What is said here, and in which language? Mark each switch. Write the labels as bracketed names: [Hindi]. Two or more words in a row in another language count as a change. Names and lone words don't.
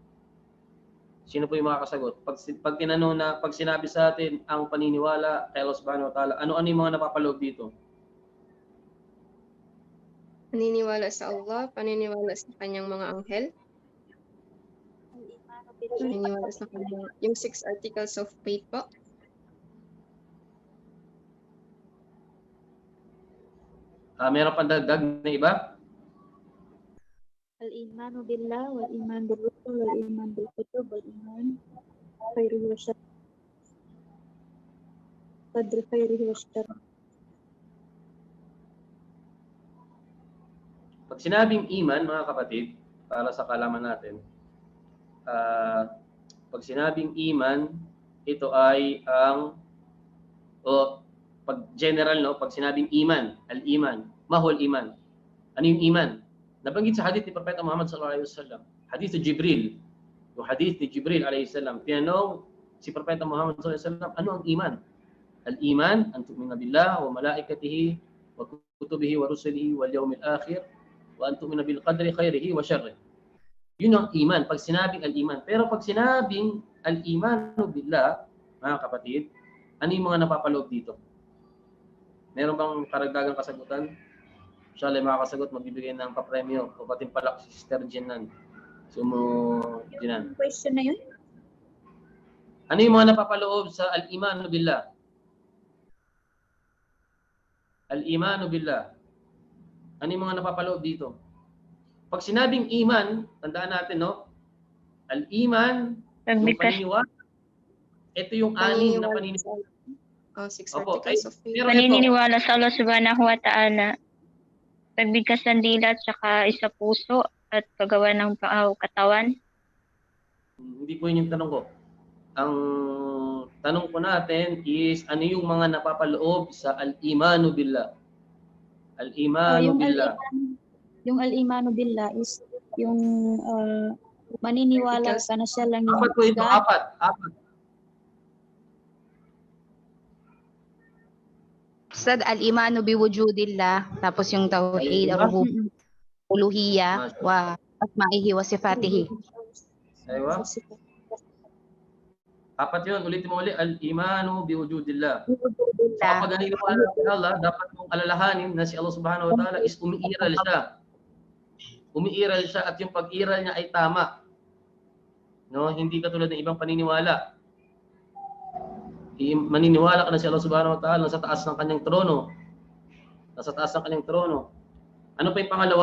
[Filipino] Sino po yung mga kasagot? Pag tinanong na, pag sinabi sa atin ang paniniwala kay Allah [Arabic] سبحانه وتعالى, [Filipino] ano-ano yung mga napapaloob dito? Paniniwala sa Allah, paniniwala sa kanyang mga anghel, paniniwala sa kanyang, yung 6 [English] articles of faith [Filipino] po. Meron pang dagdag na iba? [Arabic] الإيمان بالله، والإيمان بالرسل، والإيمان بالكتب، والإيمان خيره وشره. قدر خيره وشره. [Filipino] Pag sinabing iman, mga kapatid, para sa kalaman natin, pag sinabing iman, ito ay pag general, no, pag sinabing iman, al-iman, [Arabic] ما هو الإيمان. [Filipino] Ano yung iman? Nabanggit sa hadith ni Propeta Muhammad [Arabic] صلى الله عليه وسلم, [Filipino] hadith ni Jibril. Yung hadith ni Jibril [Arabic] عليه السلام, [Filipino] tinanong si Propeta Muhammad [Arabic] صلى الله عليه وسلم, [Filipino] ano ang iman? [Arabic] الإيمان أن تؤمن بالله وملائكته وكتبه ورسله واليوم الآخر وأن تؤمن بالقدر خيره وشره. [Filipino] Yun ang iman, pag sinabing al-iman. Pero pag sinabing [Arabic] الإيمان بالله, [Filipino] mga kapatid, ano yung mga napapaloob dito? Meron bang karagdagang kasagutan? Inshallah, makakasagot, magbibigay ng papremyo o patimpalak si Sister Jinan. Jinan. Yung question na yun? Ano yung mga napapaloob sa [Arabic] الإيمان بالله? الإيمان بالله. [Filipino] Ano yung mga napapaloob dito? Pag sinabing iman, tandaan natin, no? Al-iman, yung paniniwala, ito yung anim na paniniwala. [English] Oh, 6 [Filipino] Opo, [English] articles of faith. [Filipino] pero ito, Paniniwala sa Allah [Arabic] سبحانه وتعالى, [Filipino] pagbigkas ng dila at saka isa puso at paggawa ng katawan. hindi po yun yung tanong ko. Ang tanong ko natin is, ano yung mga napapaloob sa [Arabic] الإيمان بالله? الإيمان بالله. [Filipino] Yung [Arabic] الإيمان بالله [Filipino] is yung maniniwala ka na siya lang yung Apat po ito, God. apat. [Arabic] أستاذ، الإيمان بوجود الله, [Filipino] tapos yung [Arabic] توحيد، ألوهية، وأسمائه وصفاته. [Filipino] Aywa. Apat yun, ulitin mo ulit, [Arabic] الإيمان بوجود الله. [Filipino] So, kapag naniniwala sa Allah, dapat mong alalahanin na si Allah [Arabic] سبحانه وتعالى [Filipino] is umiiral siya. Umiiral siya at yung pag-iral niya ay tama. No, hindi katulad ng ibang paniniwala. Maniniwala ka na si Allah [Arabic] سبحانه وتعالى [Filipino] nasa taas ng kanyang trono. Nasa taas ng kanyang trono. Ano pa yung pangalawa?